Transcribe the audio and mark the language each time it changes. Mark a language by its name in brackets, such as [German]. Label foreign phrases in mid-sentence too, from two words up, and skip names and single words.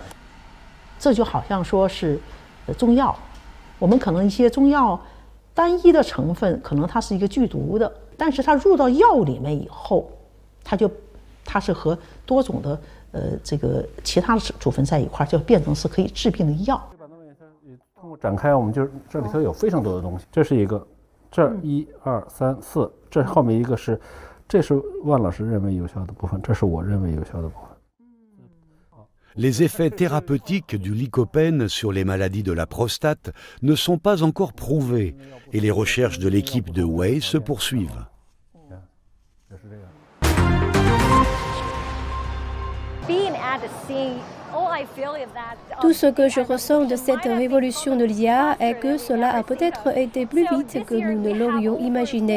[Chinese] 这就好像说是中药，我们可能一些中药单一的成分可能它是一个剧毒的，但是它入到药里面以后，它是和多种的这个其他的组分在一块，就变成是可以治病的药。通过展开，我们就是这里头有非常多的东西。这是一个，这1、2、3、4，这后面一个是，这是万老师认为有效的部分，这是我认为有效的部分。 [French] Les effets thérapeutiques du lycopène sur les maladies de la prostate ne sont pas encore prouvés et les recherches de l'équipe de Wei se poursuivent. Tout ce que je ressens de cette révolution de l'IA est que cela a peut-être été plus vite que nous ne l'aurions imaginé.